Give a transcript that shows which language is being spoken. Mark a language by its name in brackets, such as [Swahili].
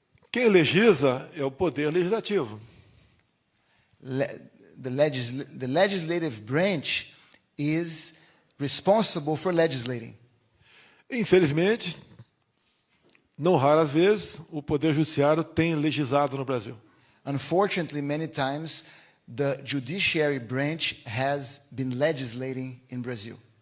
[Portuguese] Quem legisla é o poder legislativo. [English] The legislative branch is responsible for legislating. [Portuguese] Infelizmente, não raras vezes, o poder judiciário tem legislado no Brasil. [English] Unfortunately, many times, the judiciary branch has been legislating in Brazil.